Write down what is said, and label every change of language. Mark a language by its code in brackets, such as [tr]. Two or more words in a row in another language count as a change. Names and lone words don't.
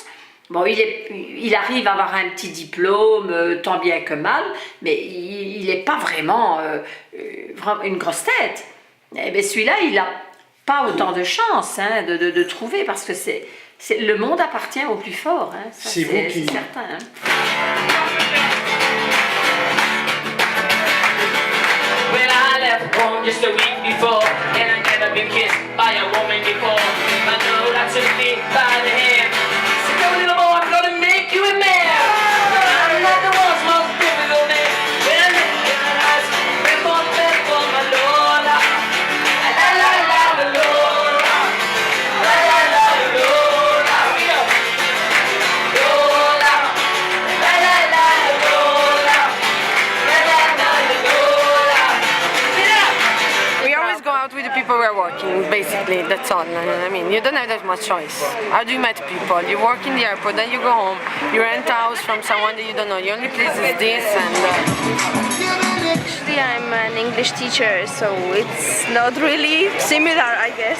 [fr] Bon, il arrive à avoir un petit diplôme, tant bien que mal, mais il n'est pas vraiment une grosse tête. Eh bien, celui-là, il n'a pas autant de chance hein, de trouver, parce que le monde appartient au plus fort. Hein. C'est certain. Hein. [en] When I left home just a week before, and I never been kissed by a woman before. I know that took me by the hand. So go little boy, I'm gonna make you a man. I'm not the world's most difficult man. When I look in her eyes, we're both better for my Lola. La la la la Lola. La la la Lola. Lola. La la la Lola. La la la Lola. We always go out with the people we're working, basically, that's all. I mean, you don't have that much choice. How do you meet people? You work in the airport, then you go home, you rent a house from someone that you don't know. The only place is this and... Actually, I'm an English teacher, so it's not really similar, I guess.